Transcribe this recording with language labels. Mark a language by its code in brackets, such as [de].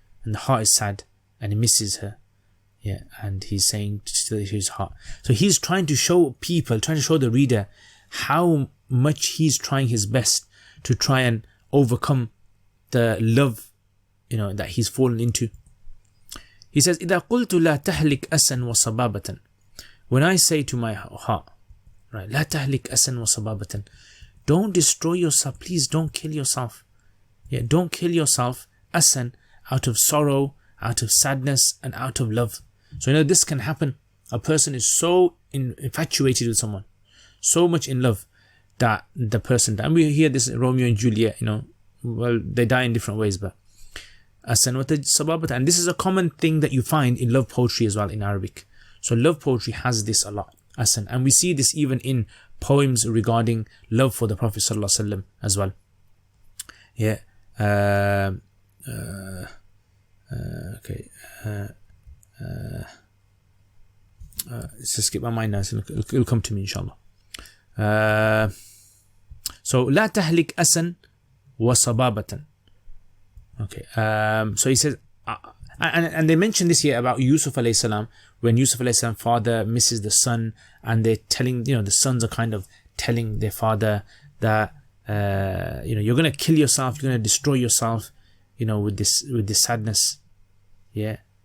[en] And the heart is sad, and he misses her. Yeah, and he's saying to his heart. So he's trying to show people, trying to show the reader how much he's trying his best to try and overcome the love, that he's fallen into. He says, [ar] إِذَا قُلْتُ لَا تَهْلِكْ أَسًا وَصَبَابَةً. [en] When I say to my heart, right, [ar] لَا تَهْلِكْ أَسًا وَصَبَابَةً. [en] Don't destroy yourself, please don't kill yourself. Yeah, don't kill yourself, asan, out of sorrow, out of sadness, and out of love. So this can happen. A person is so infatuated with someone, so much in love, that the person, and we hear this in Romeo and Juliet, well, they die in different ways, but [ar] asan wa sababata. [en] And this is a common thing that you find in love poetry as well in Arabic. So love poetry has this a lot, asan, and we see this even in poems regarding love for the Prophet ﷺ as well. Yeah. Okay. Let's just skip my mind now. It'll come to me, inshallah. [ar] So لا تهلك أسا وصبابة. [en] Okay. So he says, and they mention this here about Yusuf alayhi salam, when Yusuf alayhi salam father misses the son, and they're telling, the sons are kind of telling their father that you're going to kill yourself, you're going to destroy yourself, with this sadness. Yeah.